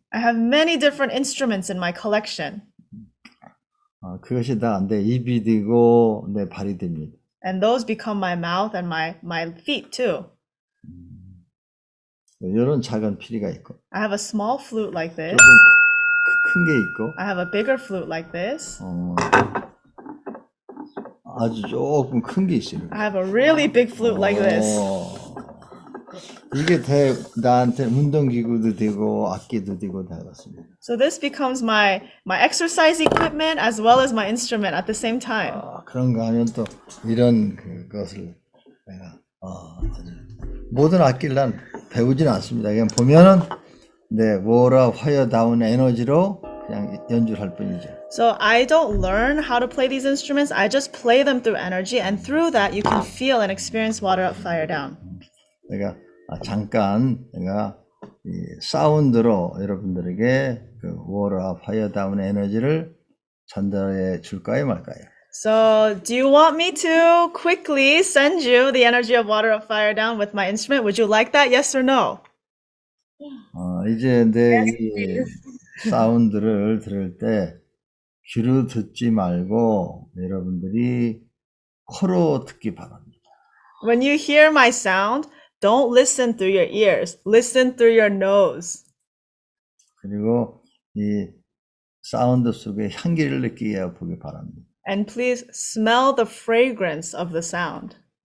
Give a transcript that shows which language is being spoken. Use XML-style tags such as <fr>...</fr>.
<en>I have many different instruments in my collection,</en> <ko>그것이 다 내 입이 되고 내 발이 됩니다.</ko> <en>and those become my mouth and my feet too.</en> <ko>이런 작은 피리가 있고</ko> <en>I have a small flute like this.</en> <ko>조금 큰 게 있고</ko> <en>I have a bigger flute like this.</en> <ko>아주 조금 큰 게 있어요.</ko> <en>I have a really big flute like this.</en> <ko>이게 나한테 운동기구도 되고 악기도 되고 다 같습니다.</ko> <en>So this becomes my exercise equipment as well as my instrument at the same time.</en> <ko>그런가 하면 또 이런 그것을 내가 모든 악기를 난 배우지는 않습니다. 그냥 보면은 내 워러 화이어 다운 에너지로 그냥 연주를 할 뿐이죠.</ko> <en>So I don't learn how to play these instruments. I just play them through energy, and through that you can feel and experience water up, fire down.</en> <ko>내가 잠깐 내가 이 사운드로 여러분들에게 그 워러 화이어 다운 에너지를 전달해 줄까요, 말까요?</ko> <en>So do you want me to quickly send you the energy of water up, fire down with my instrument? Would you like that? Yes or no?</en> <ko>이제 내 이 사운드를 들을 때 귀로 듣지 말고 여러분들이 코로 듣기 바랍니다.</ko> <en>When you hear my sound, don't listen through your ears. Listen through your nose.</en> <ko>그리고 이 사운드 속에 향기를 느끼게 보기 바랍니다.</ko> <en>And please smell the fragrance of the sound.</en>